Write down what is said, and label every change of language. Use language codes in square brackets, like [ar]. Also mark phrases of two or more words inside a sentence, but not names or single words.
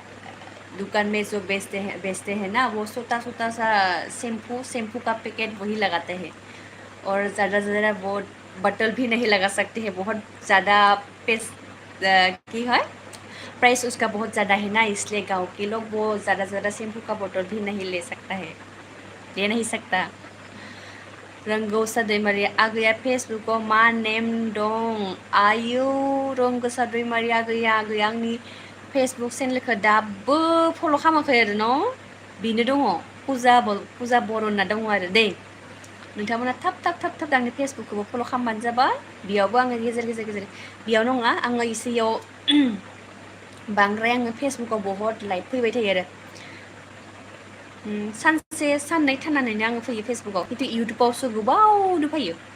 [hi] दुकान में जो बेचते हैं ना वो छोटा छोटा सा शैम्पू का पैकेट वही लगाते हैं और ज़्यादा वो बटल भी नहीं लगा सकते हैं बहुत ज़्यादा की है प्राइस उसका बहुत ज़्यादा है ना इसलिए गांव के लोग वो ज़्यादा शैम्पू का बोतल भी नहीं ले नहीं सकता [brx] रोंगौसा दैमारि आगैया फेसबुकाव मा नेम दं आयु रोंगौसा दैमारि आगैया आंनि फेसबुक चेनेलखौ दाबो फल' खालामाखै आरो न' बेनो दङ फुजा बर' होनना दङ आरो दे नोंथांमोना थाब आंनि फेसबुकखौबो फल' खालामबानो जाबाय बेयावबो आङो गेजेर बेयाव नङा आङो इसेयाव बांद्राय आङो फेसबुकाव बहुत लाइभ फैबाय थायो आरो सानसे साननै थानानैनो आङो फैयो फेसबुकाव खिन्थु इउटुबावसो गोबावनो फैयो